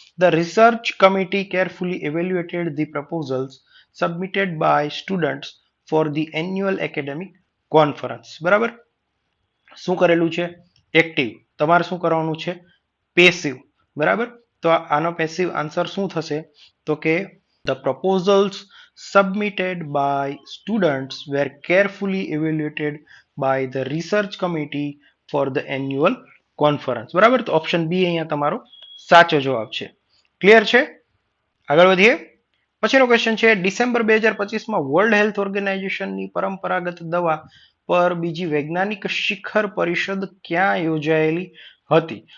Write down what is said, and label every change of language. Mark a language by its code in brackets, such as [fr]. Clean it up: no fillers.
[en] The research committee carefully evaluated the proposals submitted by students for the annual academic conference. બરાબર. [gu] શું કરેલું છે active, તમારે શું કરવાનું છે પેસિવ, બરાબર. તો આનો પેસિવ આન્સર શું થશે તો કે [en] The proposals submitted by students were carefully evaluated by the research committee for the annual conference. [gu] બરાબર, તો ઓપ્શન બી અહીંયા તમારો સાચો જવાબ છે. ક્લિયર છે? આગળ વધીએ. પછીનો ક્વેશ્ચન છે ડિસેમ્બર 2025માં વર્લ્ડ હેલ્થ ઓર્ગેનાઇઝેશનની પરંપરાગત દવા પર બીજી વૈજ્ઞાનિક શિખર પરિષદ ક્યાં યોજાયેલી હતી?